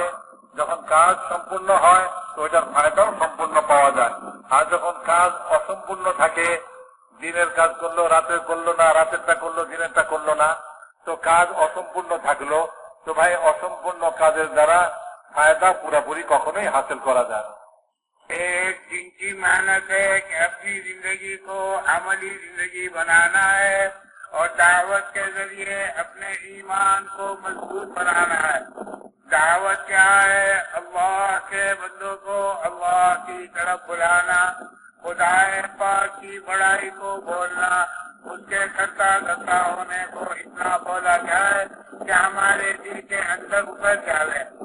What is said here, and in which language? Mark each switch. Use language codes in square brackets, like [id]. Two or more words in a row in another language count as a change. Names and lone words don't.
[bn] যখন কাজ সম্পূর্ণ হয় তো ওইটার ফায়দাও সম্পূর্ণ পাওয়া যায়। আর যখন কাজ অসম্পূর্ণ থাকে, দিনের কাজ করলো রাতের করলো না, রাতেরটা করলো দিনেরটা করলো না, তো কাজ অসম্পূর্ণ থাকলো। তো ভাই অসম্পূর্ণ কাজের দ্বারা ফায়দা পুরাপুরি কখনোই হাসিল করা যায় না। [ur] ایک دن کی محنت ہے کہ اپنی زندگی کو عملی زندگی بنانا ہے اور دعوت کے ذریعے اپنے ایمان کو مضبوط بنانا ہے۔ دعوت کیا ہے؟ اللہ کے بندوں کو اللہ کی طرف بلانا، خدا پاک کی بڑائی کو بولنا، اس کے کرتا دھرتا ہونے کو اتنا بولا جائے کہ ہمارے دل کے اندر اتر جائے۔